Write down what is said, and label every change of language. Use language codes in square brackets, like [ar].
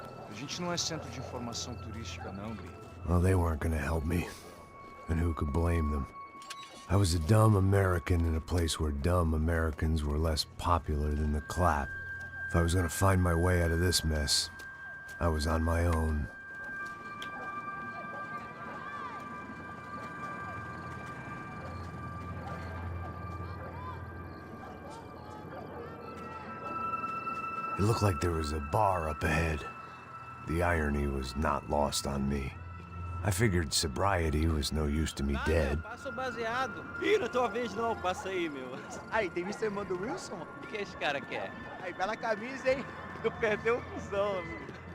[pt] A gente não é centro de informação turística, não, Gri. [en] Well, they weren't gonna help me. And who could blame them? I was a dumb American in a place where dumb Americans were less popular than the clap. If I was gonna find my way out of this mess, I was on my own. It looked like there was a bar up ahead. The irony was not lost on me. I figured sobriety was no use to me dead. [pt] Passa o baseado. Ih, não é tua vez não, passa aí, meu. Aí, tem visto a irmã do Wilson? O que esse cara quer? Aí, bela camisa, hein? Tu perdeu o cuzão, amigo.